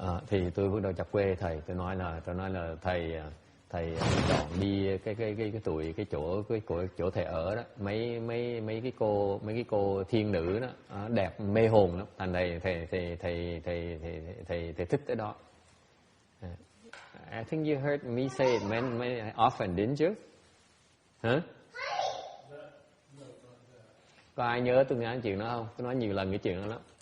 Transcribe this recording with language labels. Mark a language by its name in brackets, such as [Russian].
[Vietnamese] Thì tôi bắt đầu chọc quê thầy, tôi nói là thầy chọn đi cái chỗ thầy ở đó, mấy cái cô thiên nữ đó đẹp mê hồn lắm, thành thầy thích cái đó. [English] I think you heard me say it many often, didn't you? [Vietnamese] Hả? Có ai nhớ tôi nói chuyện đó không? Tôi nói nhiều lần cái chuyện đó lắm.